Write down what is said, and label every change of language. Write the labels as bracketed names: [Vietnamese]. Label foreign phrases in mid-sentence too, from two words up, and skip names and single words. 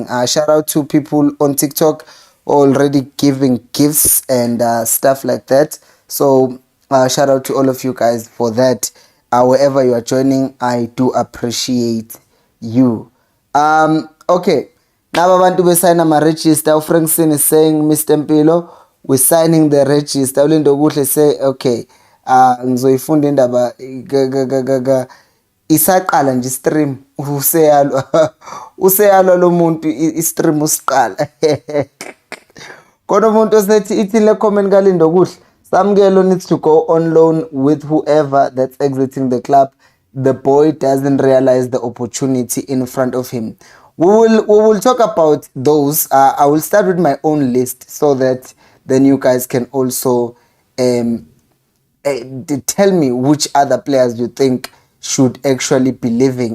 [English] Shout out to people on TikTok already giving gifts and stuff like that. So shout out to all of you guys for that. Wherever you are joining, I do appreciate you. [Zulu] Okay, now abantu besayina ama-register. uFrankson is saying, Mr. Mpilo, we're signing the register. uLindo Kuhle [English] say, okay, [Zulu] ngizoyifunda indaba isaqala nje stream useyalwa lo muntu i-stream usiqala. Kodwa umuntu osethi ithi le comment kaLindo Kuhle, [English] Samkelo needs to go on loan with whoever that's exiting the club. The boy doesn't realize the opportunity in front of him. We will talk about those. I will start with my own list so that then you guys can also tell me which other players you think should actually be leaving.